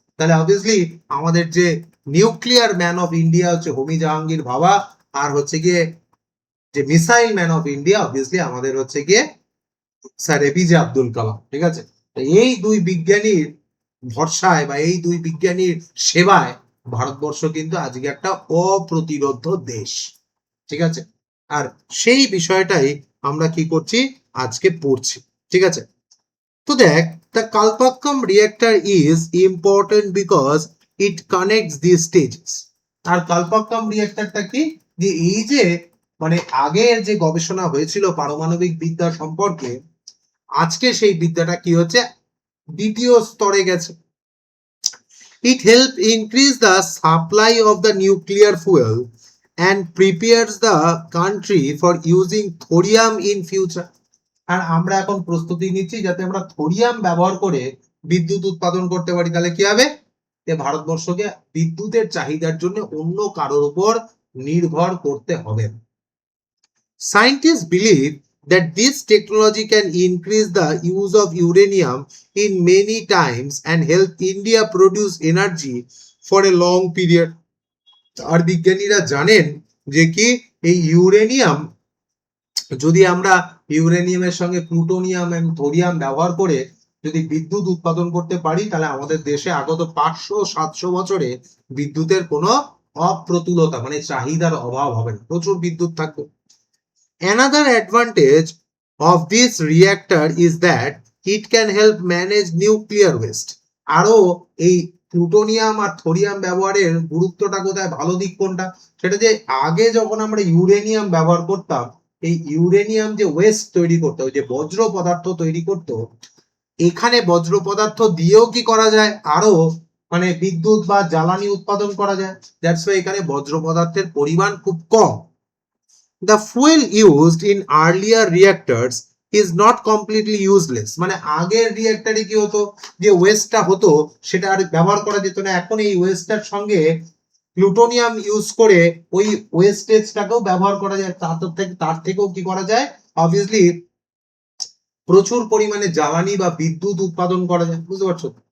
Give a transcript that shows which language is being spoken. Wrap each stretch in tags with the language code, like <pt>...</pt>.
<bn>তাহলে অবভিয়াসলি আমাদের যে নিউক্লিয়ার ম্যান অফ ইন্ডিয়া হচ্ছে হোমি জাহাঙ্গীর ভাবা, আর হচ্ছে গিয়ে যে missile man of India obviously আমাদের হচ্ছে গিয়ে স্যার এপিজে আব্দুল কালাম, ঠিক আছে। এই দুই বিজ্ঞানীর ভরসায় বা এই দুই বিজ্ঞানীর সেবায় ভারতবর্ষ কিন্তু আজকে একটা অপ্রতিরোধ দেশ, ঠিক আছে। আর সেই বিষয়টাই আমরা কি করছি আজকে পড়ছি, ঠিক আছে। তো দেখ,</bn> <en>the Kalpakkam reactor is important because it connects these stages.</en> <bn>আর কালপাক্কাম রিঅ্যাক্টরটা কি, যে এই যে মানে আগের যে গবেষণা হয়েছিল পারমাণবিক বিদ্যা সম্পর্কে, আজকে সেই বিদ্যাটা কি হচ্ছে দ্বিতীয় স্তরে গেছে।</bn> <en>It helps increase the supply of the nuclear fuel and prepares the country for using thorium in future.</en> <bn>আর আমরা এখন প্রস্তুতি নিচ্ছি যাতে আমরা থোরিয়াম ব্যবহার করে বিদ্যুৎ উৎপাদন করতে পারি। তাহলে কি হবে, যে ভারতবর্ষকে বিদ্যুতের চাহিদার জন্য অন্য কারোর উপর নির্ভর করতে হবে।</bn> <en>Scientists believe that this technology can increase the use of uranium in many times and help India produce energy for a long period.</en> <bn>আর বিজ্ঞানীরা জানেন যে কি এই ইউরেনিয়াম যদি আমরা ইউরেনিয়ামের সঙ্গে প্লুটোনিয়াম এবং থোরিয়াম ব্যবহার করে যদি বিদ্যুৎ উৎপাদন করতে পারি তাহলে আমাদের দেশে আগত 500-700 বছরে বিদ্যুতের কোনো অপ্রতুলতা মানে চাহিদার অভাব হবে না, প্রচুর বিদ্যুৎ থাকবে।</bn> <en>Another advantage of this reactor is that it can help manage nuclear waste.</en> <bn>আরো এই প্লুটোনিয়াম আর থোরিয়াম ব্যবহারের গুরুত্বটা কোথায়, ভালো দিক কোনটা, সেটা যে আগে যখন আমরা ইউরেনিয়াম ব্যবহার করতাম এই ইউরেনিয়াম যে ওয়েস্ট তৈরি করতো, ওই যে বজ্র পদার্থ তৈরি করতো, এখানে বজ্র পদার্থ দিয়েও কি করা যায় আরো মানে বিদ্যুৎ বা জ্বালানি উৎপাদন করা যায়।</bn> <en>that's why</en> <bn>এখানে বজ্র পদার্থের পরিমাণ খুব কম।</bn> <en>The fuel used in earlier reactors is not completely useless.</en> <bn>মানে আগের রিঅ্যাক্টরে কি হতো যে ওয়েস্টটা হতো সেটা আর ব্যবহার করা যেত না, এখন এই ওয়েস্টটার সঙ্গে প্লুটোনিয়াম ইউজ করে ওই ওয়েস্টেজটাকেও ব্যবহার করা যায়, তার থেকেও কি করা যায়, অবভিয়াসলি প্রচুর পরিমাণে জ্বালানি বা বিদ্যুৎ উৎপাদন করা যায়। বুঝতে পারছো?</bn>